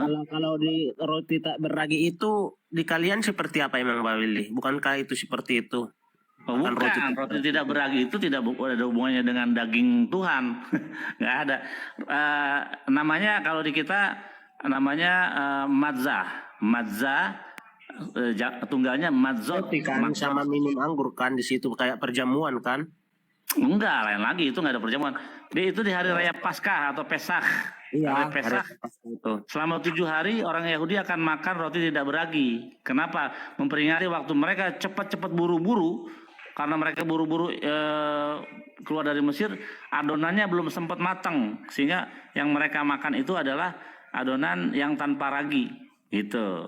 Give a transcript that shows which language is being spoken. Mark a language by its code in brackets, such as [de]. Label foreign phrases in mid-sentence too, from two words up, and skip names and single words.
[id] Kalau di roti tak beragi itu di kalian seperti apa emang Pak Willy? Bukankah itu seperti itu? bukan, roti tidak beragi itu tidak ada hubungannya dengan daging Tuhan. Nggak ada. Namanya kalau di kita namanya matzah. Matzah tunggalnya matzot. Roti kan sama minum anggur kan di situ kayak perjamuan kan? Enggak, lain lagi, itu nggak ada perjamuan. Itu di hari raya Paskah atau Pesach. Iya, Hari Pesach. itu. Selama 7 hari orang Yahudi akan makan roti tidak beragi. Kenapa? Memperingati waktu mereka cepat-cepat buru-buru, karena mereka buru-buru keluar dari Mesir, adonannya belum sempat matang, sehingga yang mereka makan itu adalah adonan yang tanpa ragi, gitu.